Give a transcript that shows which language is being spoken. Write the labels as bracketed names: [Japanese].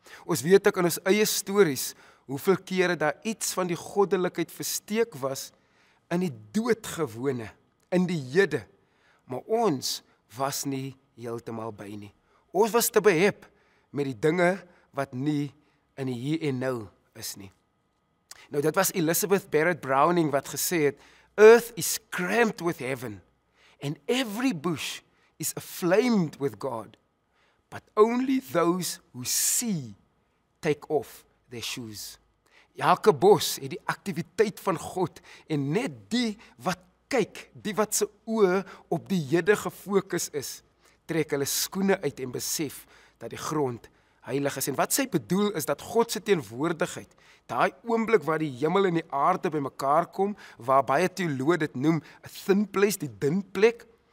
[Afrikaans] Ons weet ook in ons eie stories, hoeveel kere daar iets van die goddelikheid versteek was in die doodgewone, in die hede, maar ons was nie heeltemal by nie. Ons was te behep met die dinge wat nie in die hier en nou is nie. Nou dit was Elizabeth Barrett Browning wat gesê het, [English] "Earth is crammed with heaven, and every bush is aflamed with God, but only those who see take off their shoes." [Afrikaans] Elke bos het die aktiwiteit van God, en net die wat kyk, die wat se oë op die hede gefokus is, trek hulle skoene uit en besef dat die grond heilig is. En wat sy bedoel is dat God se teenwoordigheid, daai oomblik waar die hemel en die aarde bymekaar kom, waar baie teoloë dit noem 'n thin place, die dun plek,